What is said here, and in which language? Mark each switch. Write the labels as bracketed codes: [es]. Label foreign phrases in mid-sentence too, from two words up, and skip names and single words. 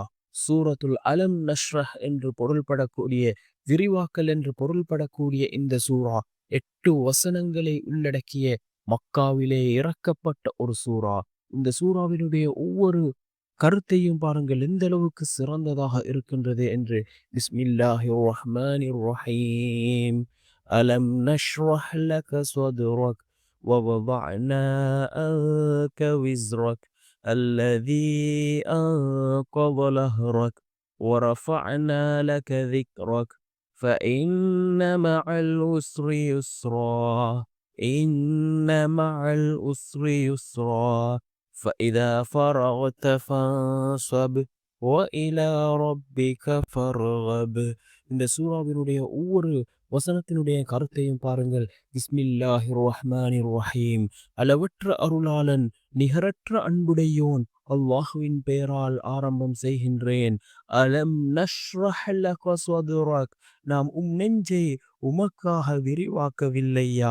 [ta] சூரத்துல் அலம் நஷ்ரஹ் என்று பொருள்படக்கூடிய, விரிவாக்கல் என்று பொருள்படக்கூடிய இந்த சூறா 8 வசனங்களை உள்ளடக்கிய மக்காவிலே இறக்கப்பட்ட ஒரு சூறா. இந்த சூறாவினுடைய ஒவ்வொரு கருத்தையும் பாருங்கள் எந்த அளவுக்கு சிறந்ததாக இருக்கின்றது என்று. [ar] بسم الله الرحمن الرحيم. ألم نشرح لك صدرك ووضعنا عنك وزرك الذي أنقض ظهرك ورفعنا لك ذكرك فإن مع العسر يسرا إن مع العسر يسرا فإذا فرغت فانصب وإلى ربك فارغب. [ta] இந்த சூறாவினுடைய ஒவ்வொரு வசனத்தினுடைய கருத்தையும் பாருங்கள். [ar] بسم الله الرحمن الرحيم. [ta] அளவற்ற அருளாளன் நிகரற்ற அன்புடையோன் அல்லாஹுவின் பெயரால் ஆரம்பம் செய்கின்றேன். [ar] ألم نشرح لك صدرك, [ta] நாம் நெஞ்சை உமக்காக விரிவாக்கவில்லையா?